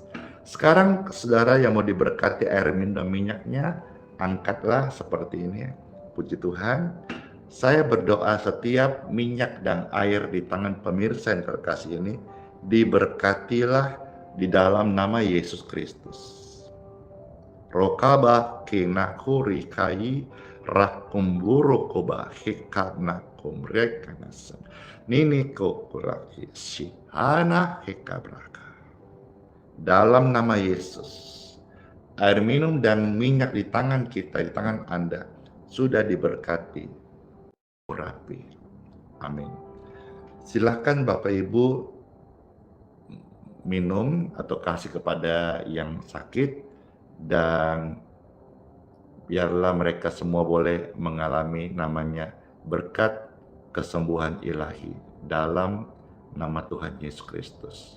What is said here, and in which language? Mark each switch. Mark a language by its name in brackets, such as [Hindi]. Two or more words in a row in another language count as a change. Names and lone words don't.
[Indonesian] Sekarang saudara yang mau diberkati air minum dan minyaknya, angkatlah seperti ini. Puji Tuhan. Saya berdoa setiap minyak dan air di tangan pemirsa yang terkasih ini diberkatilah di dalam nama Yesus Kristus. Rokaba kinakuri kai rakumburu koba hikana kumrekanasan nini kokuraki sihana hikabraka. Dalam nama Yesus, air minum dan minyak di tangan kita, di tangan Anda sudah diberkati. Rapi. Amin. Silahkan Bapak Ibu minum atau kasih kepada yang sakit, dan biarlah mereka semua boleh mengalami namanya berkat kesembuhan ilahi dalam nama Tuhan Yesus Kristus.